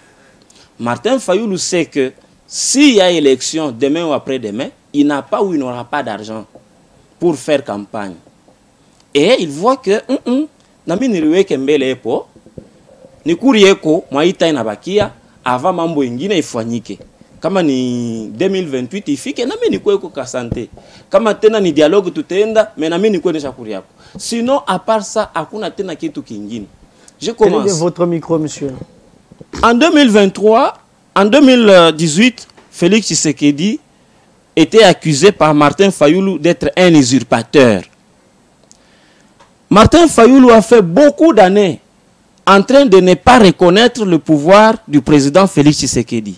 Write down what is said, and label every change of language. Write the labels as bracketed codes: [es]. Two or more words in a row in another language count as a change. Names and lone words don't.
[fr] Martin Fayulu sait que s'il y a élection demain ou après-demain, il n'a pas ou il n'aura pas d'argent pour faire campagne. Et il voit que avant [sw] mambo ingine ifanyike. Kama ni 2028 ifike na mimi nikuwe kwa santé. Kama tena ni dialogue tutaenda, mais na mimi nikuwe nisha kuri yako. [fr] Sinon à part ça [sw] hakuna tena kitu kingine. [fr] Je commence. Quel est votre micro, monsieur? En 2023, en 2018, Félix Tshisekedi était accusé par Martin Fayulu d'être un usurpateur. Martin Fayulu a fait beaucoup d'années en train de ne pas reconnaître le pouvoir du président Félix Tshisekedi.